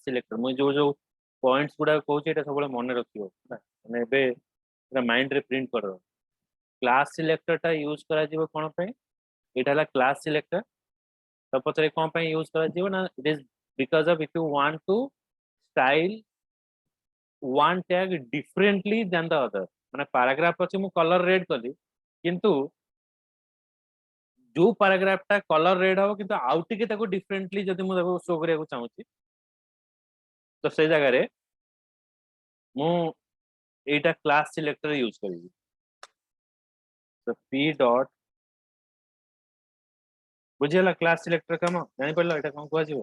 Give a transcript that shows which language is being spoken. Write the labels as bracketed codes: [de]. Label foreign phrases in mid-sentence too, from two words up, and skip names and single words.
[or] ସିଲେକ୍ଟର ମୁଁ ଯୋଉ ଯୋଉ ପଏଣ୍ଟସ୍ ଗୁଡାକ କହୁଛି ଏଟା ସବୁବେଳେ ମନେ ରଖିବ ମାନେ ଏବେ ମାଇଣ୍ଡରେ ପ୍ରିଣ୍ଟ କରିଦବ [en] class selector [or] ଟା ୟୁଜ କରାଯିବ କଣ ପାଇଁ ଏଇଟା ହେଲା [en] class selector [or] ତ ପଛରେ କଣ ପାଇଁ ୟୁଜ କରାଯିବ ନା [en] it is because of if you want to style one tag differently than the other [or] ମାନେ ପାରାଗ୍ରାଫ ଅଛି ମୁଁ [en] color red [or] କଲି କିନ୍ତୁ ଯୋଉ ପାରାଗ୍ରାଫ ଟା [en] color red [or] ହବ କିନ୍ତୁ ଆଉ ଟିକେ ତାକୁ ଡିଫରେଣ୍ଟଲି ଯଦି ମୁଁ ତାକୁ ଶୋ କରିବାକୁ ଚାହୁଁଛି ତ ସେଇ ଜାଗାରେ ମୁଁ ଏଇଟା [en] class selector [or] ୟୁଜ କରିବି ତ p ଡଟ୍ ବୁଝିଗଲା [en] class selector [or] କାମ ଜାଣିପାରିଲ ଏଇଟା କଣ କୁହାଯିବ